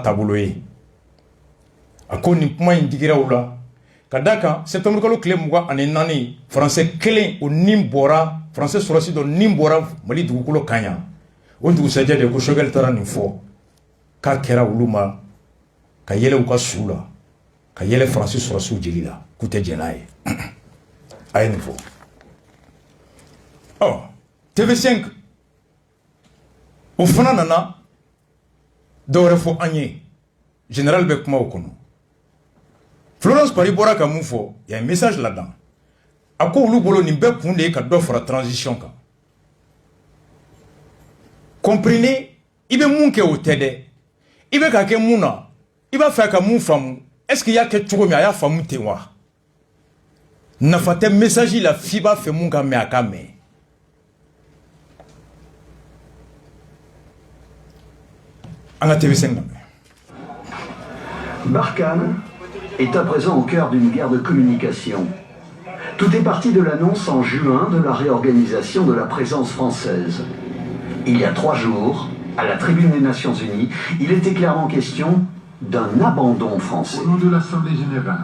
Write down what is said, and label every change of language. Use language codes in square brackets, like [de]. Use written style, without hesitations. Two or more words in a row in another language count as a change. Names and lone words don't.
[bm] taabolo ye a ko nin kuma in digira u la ka d'a kan septembre kalo tile 24 faransɛ kelen o nin bɔra faransɛ sɔrɔsi dɔ nin bɔra mali dugukolo kan yan o dugusɛjɛ de ko Choguel taara nin fɔ k'a kɛra olu ma ka yɛlɛ u ka su la ka yɛlɛ faransi sɔrɔsiw jeli la k'u tɛ jɛn n'a ye a ye nin fɔ TV5 o fana nana dɔwɛrɛ fɔ an ye général bɛ kuma o kɔnɔ Florence Parly bɔra ka mun fɔ [fr] il y a un message là-dedans [bm] a ko olu bolo nin bɛɛ kun de ye ka dɔ fara transition kan comprenez i bɛ mun kɛ o tɛ dɛ i bɛ ka kɛ mun na i b'a fɛ ka mun faamu [fr] est-ce qu'il y a [bm] kɛ cogo min a y'a faamu ten wa nafa tɛ message la f'i b'a fɛ mun ka mɛn a ka mɛn an ka TV5 lamɛn. [fr] Barkhane est à présent au cœur d'une guerre de communication. Tout est parti de l'annonce en juin de la réorganisation de la présence française. Il y a 3 jours, à la tribune des Nations Unies, il était clairement question d'un abandon français. Au nom de l'Assemblée générale,